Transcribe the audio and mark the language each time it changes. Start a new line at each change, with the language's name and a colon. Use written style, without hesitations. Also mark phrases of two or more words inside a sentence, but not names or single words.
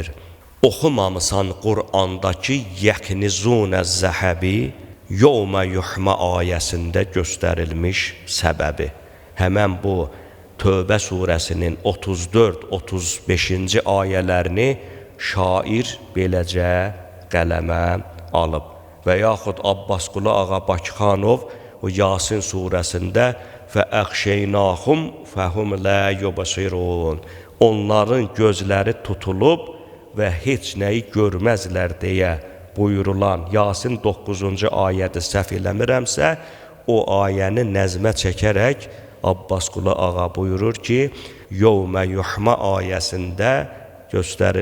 Azerbaijani: Oxumamısan Qur'andakı
Arabic: يكنزون الذهب يوم يحمى
Azerbaijani: ayəsində göstərilmiş səbəbi. Həmən bu Tövbə surəsinin 34-35-ci ayələrini şair beləcə qələmə alıb. Və yaxud Abbasqulu Ağa Bakıxanov o Yasin surəsində
Arabic: فَأَخْشَيْنَاهُمْ فَهُمْ لَا يُبَصِرُونَ
Azerbaijani: Onların gözləri tutulub və heç nəyi görməzlər deyə buyurulan Yasin 9-cu ayədə səhv eləmirəmsə, o ayəni nəzmə çəkərək Abbasqulu Ağa buyurur ki,
Arabic: يوم يحمى
Azerbaijani: ayəsində göstərir.